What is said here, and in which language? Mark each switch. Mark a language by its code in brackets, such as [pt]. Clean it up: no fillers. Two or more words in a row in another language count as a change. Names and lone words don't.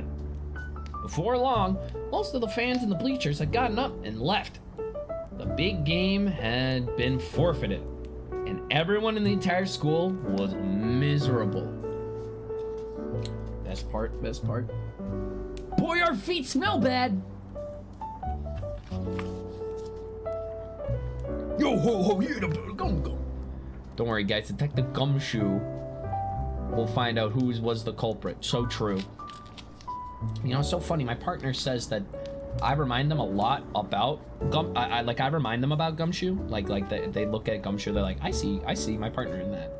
[en] Before long, most of the fans in the bleachers had gotten up and left. The big game had been forfeited, and everyone in the entire school was miserable. Best part. "Boy, our feet smell bad." Yo ho ho, he ate a gum. Don't worry, guys. Detective Gumshoe will find out who was the culprit. So true. You know, it's so funny. My partner says that I remind them a lot about I remind them about Gumshoe. Like they look at Gumshoe, they're like, I see my partner in that.